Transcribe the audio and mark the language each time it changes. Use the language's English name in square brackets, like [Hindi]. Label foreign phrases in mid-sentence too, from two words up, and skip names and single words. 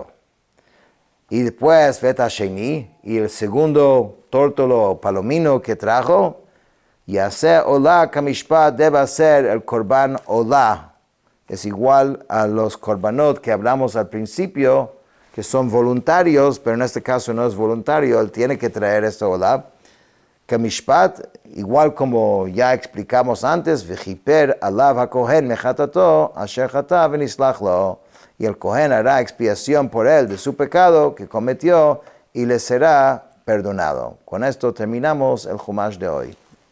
[Spanish] Y después, [Hebrew] ואת השני, [Spanish] y el segundo tórtolo palomino que trajo, [Hebrew] יעשה עולה כמשפט, [Spanish] debe hacer el [Hebrew] קרבן עולה. [Spanish] Es igual a los Korbanot que hablamos al principio, que son voluntarios, pero en este caso no es voluntario, él tiene que traer este Olah. Kamishpat, igual como ya explicamos antes, [Hebrew] וכפר עליו הכהן מחטאתו אשר חטא ונסלח לו. [Spanish] Y el Kohen hará expiación por él de su pecado que cometió y le será perdonado. Con esto terminamos el Chumash de hoy.